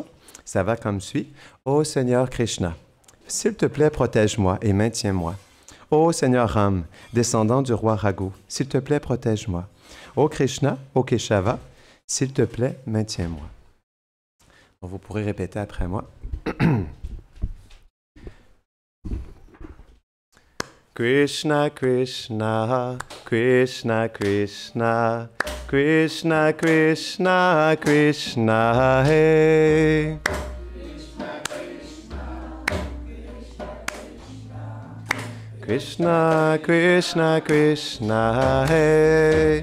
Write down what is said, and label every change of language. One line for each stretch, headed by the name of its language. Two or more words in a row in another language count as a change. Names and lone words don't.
French: Ça va comme suit. Ô Seigneur Krishna, s'il te plaît, protège-moi et maintiens-moi. Ô Seigneur Ram, descendant du roi Raghu, s'il te plaît, protège-moi. Ô Krishna, ô Keshava, s'il te plaît, maintiens-moi. Donc, vous pourrez répéter après moi. Krishna, Krishna, Krishna, Krishna, Krishna, Krishna, Krishna, hey. Krishna, Krishna, Krishna, hey.